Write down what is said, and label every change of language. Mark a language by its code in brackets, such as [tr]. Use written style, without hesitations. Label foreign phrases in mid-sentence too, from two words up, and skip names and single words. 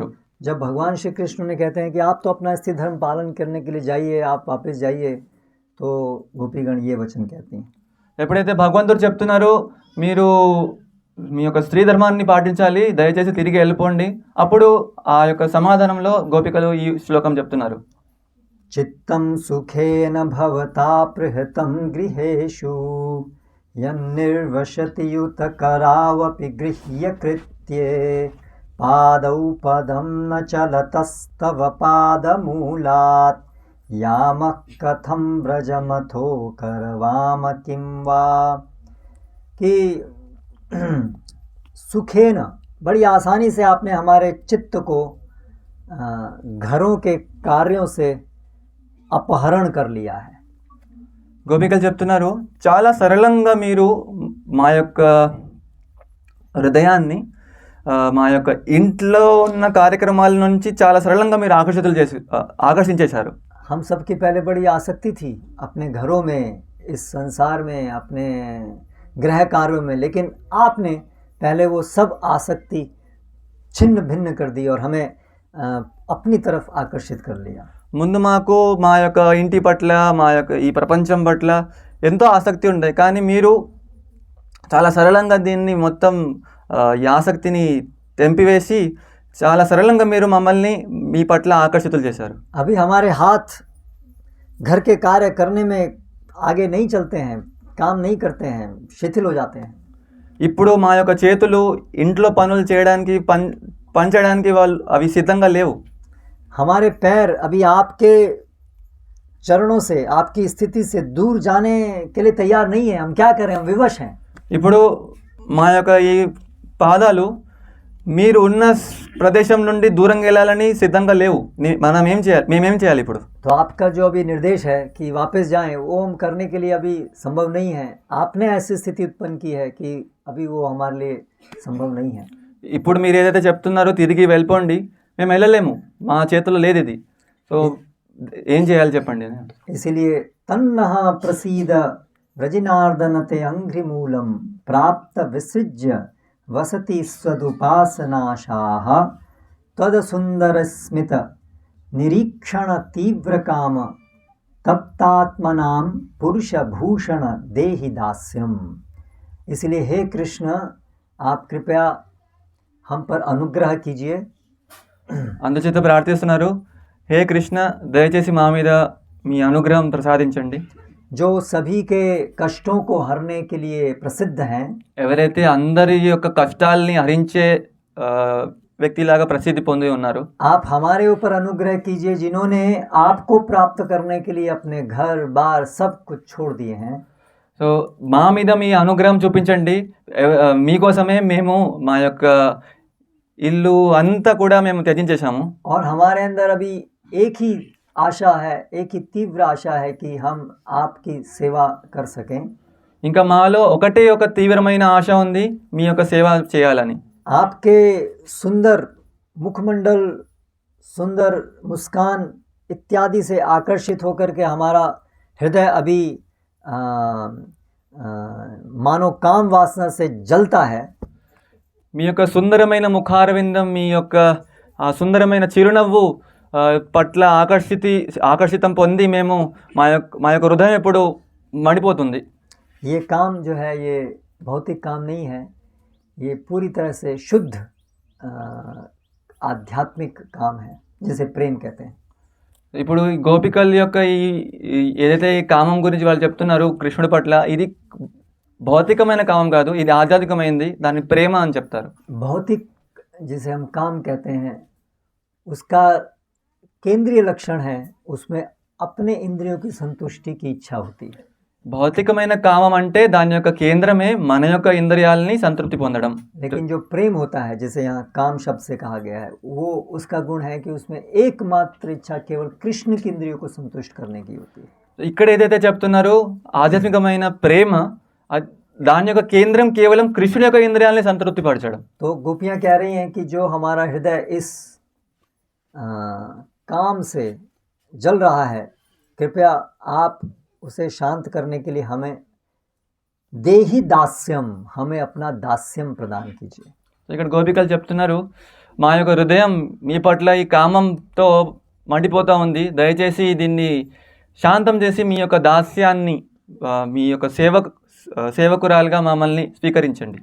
[hi] जब भगवान श्री कृष्ण ने कहते हैं कि आप तो अपना स्थिर धर्म पालन करने के लिए जाइए, आप वापस जाइए, तो गोपीगण ये वचन कहती हैं. [te] ఎప్పుడైతే భగవంతుడు చెప్తున్నారో మీరు మీ యొక్క స్త్రీ ధర్మాన్ని పాటించాలి, దయచేసి తిరిగి వెళ్ళిపోండి, అప్పుడు ఆ యొక్క సమాధానంలో గోపికలు ఈ శ్లోకం చెప్తున్నారు. [sa] చిత్తం సుఖేన భవతా పృహతం గృహేషు యన్నిర్వశతి యుతకరావపి గృహ్య కృత్యే పాదౌ పదం న చలతస్తవ పాదమూలాత్ यामः कथं व्रजमथो करवाम किं वा. [hi] कि सुखेन बड़ी आसानी से आपने हमारे चित्त को घरों के कार्यों से अपहरण कर लिया है. [te] గోపికలు చెప్తున్నారు, చాలా సరళంగా మీరు మా యొక్క హృదయాన్ని మా యొక్క ఇంట్లో ఉన్న కార్యక్రమాల నుంచి చాలా సరళంగా మీరు ఆకర్షించేశారు. [hi] हम सबकी पहले बड़ी आसक्ति थी अपने घरों में, इस संसार में, अपने गृह कार्यों में, लेकिन आपने पहले वो सब आसक्ति छिन्न भिन्न कर दी और हमें अपनी तरफ आकर्षित कर लिया. [te] ముందు మాకు మా యొక్క ఇంటి పట్ల మా యొక్క ఈ ప్రపంచం పట్ల ఎంతో ఆసక్తి ఉండే, కానీ మీరు చాలా సరళంగా దీన్ని మొత్తం ఈ ఆసక్తిని తెంపివేసి చాలా సరళంగా మీరు మమ్మల్ని మీ పట్ల ఆకర్షితులు చేశారు. [hi] अभी हमारे हाथ घर के कार्य करने में आगे नहीं चलते हैं, काम नहीं करते हैं, शिथिल हो जाते हैं. [te] ఇప్పుడు మా యొక్క చేతులు ఇంట్లో పనులు చేయడానికి పంచడానికి వాళ్ళు అవి సిద్ధంగా లేవు. [hi] हमारे पैर अभी आपके चरणों से, आपकी स्थिति से दूर जाने के लिए तैयार नहीं है. हम क्या करें, हम विवश हैं. [te] ఇప్పుడు మా యొక్క ఈ పాదాలు మీరు ఉన్న ప్రదేశం నుండి దూరంగా వెళ్ళాలని సిద్ధంగా లేవు. మేమేం చేయాలి ఇప్పుడు? [hi] तो आपका जो अभी निर्देश है कि वापस जाएं, वो हम करने के लिए अभी संभव नहीं है. आपने ऐसी स्थिति उत्पन्न की है कि अभी वो हमारे लिए संभव नहीं है. [te] ఇప్పుడు మీరు ఏదైతే చెప్తున్నారో తిరిగి వెళ్ళిపోండి, మేము వెళ్ళలేము, మా చేతుల్లో లేదు ఇది. సో ఏం చేయాలి చెప్పండి. [sa] इसीलिए तन्नः प्रसीद व्रजिनार्दनते अंघ्रिमूलं प्राप्त विसृज्य वसति स्वदुपासनाशाः तदसुन्दरस्मित निरीक्षण तीव्रकाम तप्तात्मनां पुरुषभूषण देहि दास्यम. [hi] इसलिए हे कृष्ण, आप कृपया हम पर अनुग्रह कीजिए. [te] అందుచేత ప్రార్థిస్తున్నారు, హే కృష్ణ దయచేసి మా మీద మీ అనుగ్రహం ప్రసాదించండి. [hi] जो सभी के कष्टों को हरने के लिए प्रसिद्ध हैं, [te] ఎవరైతే అందరి యొక్క కష్టాలని హరించే వ్యక్తిలాగా ప్రసిద్ధి పొంది ఉన్నారు, [hi] आप हमारे ऊपर अनुग्रह कीजिए जिन्होंने आपको प्राप्त करने के लिए अपने घर बार सब कुछ छोड़ दिए हैं. [te] సో మా మీద మీ అనుగ్రహం చూపించండి. మీకోసమే మేము మా యొక్క ఇల్లు అంతా కూడా మేము త్యజించేశాము. [hi] और हमारे अंदर अभी एक ही आशा है, एक ही तीव्र आशा है कि हम आपकी सेवा कर सकें. [te] ఇంకా మాలో ఒకటే ఒక తీవ్రమైన ఆశ ఉంది, మీ యొక్క సేవ చేయాలని. [hi] आपके सुंदर मुखमंडल, सुंदर मुस्कान इत्यादि से आकर्षित होकर के हमारा हृदय अभी मानो काम वासना से जलता है, [te] మీ యొక్క సుందరమైన ముఖారవిందం, మీ యొక్క ఆ సుందరమైన చిరునవ్వు పట్ల ఆకర్షితం పొంది మేము మా యొక్క హృదయం ఎప్పుడు మండిపోతుంది. [hi] ये काम जो है ये भौतिक काम नहीं है, ये पूरी तरह से शुद्ध आध्यात्मिक काम है, जिसे प्रेम कहते हैं. [te] ఇప్పుడు ఈ గోపికల యొక్క ఏదైతే ఈ కామం గురించి వాళ్ళు చెప్తున్నారు కృష్ణుడి పట్ల, ఇది భౌతికమైన కామం కాదు, ఇది ఆధ్యాత్మికమైంది, దాన్ని ప్రేమ అని చెప్తారు. [hi] भौतिक जिसे हम काम कहते हैं उसका केंद्रीय लक्षण है, उसमें अपने इंद्रियों की संतुष्टि की इच्छा होती है. [te] భౌతికమైన కామం అంటే దాని యొక్క కేంద్రమే మన యొక్క ఇంద్రియాలని సంతృప్తి పొందడం. [hi] लेकिन जो प्रेम होता है, जिसे यहाँ काम शब्द से कहा गया है, वो उसका गुण है कि उसमें एकमात्र इच्छा केवल कृष्ण की इंद्रियों को संतुष्ट करने की होती है. [te] ఇక్కడ ఏదైతే చెప్తున్నారో ఆధ్యాత్మికమైన ప్రేమ, దాని యొక్క కేంద్రం కేవలం కృష్ణుడి యొక్క ఇంద్రియాలని సంతృప్తి పరచడం. [hi] तो गोपियाँ कह रही हैं कि जो हमारा हृदय इस काम से जल रहा है, कृपया आप उसे शांत करने के लिए हमें [sa] देही दास्यम, [hi] हमें अपना दास्यम प्रदान कीजिए. [te] ఇక్కడ గోపికలు చెప్తున్నారు, మా యొక్క హృదయం మీ పట్ల ఈ కామంతో మండిపోతూ ఉంది, దయచేసి దీన్ని శాంతం చేసి మీ యొక్క దాస్యాన్ని, మీ యొక్క సేవకురాలుగా మమ్మల్ని స్వీకరించండి.